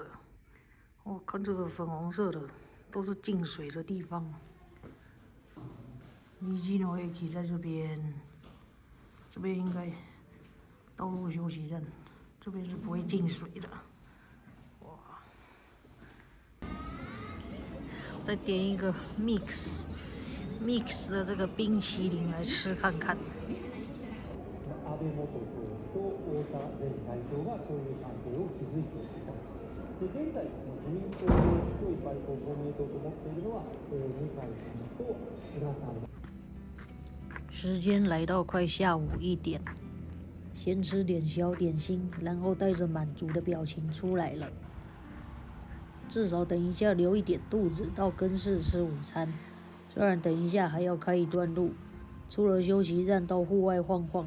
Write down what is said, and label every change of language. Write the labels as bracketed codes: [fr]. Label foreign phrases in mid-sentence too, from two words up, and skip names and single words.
[zh] 哦，看这个粉红色的，都是进水的地方。Mijino Eki 在这边，这边应该道路休息站，这边是不会进水的。哇！再点一个 mix 的这个冰淇淋来吃看看。 [ja] 安倍元首と太田前会長がそういう関係を築いていた。で現在、自民党で強いパイプを公明党と持っているのは、二階さんと菅さん。 [zh] 时间来到快下午1点，先吃点小点心，然后带着满足的表情出来了。至少等一下留一点肚子到更市吃午餐。虽然等一下还要开一段路，出了休息站到户外晃晃。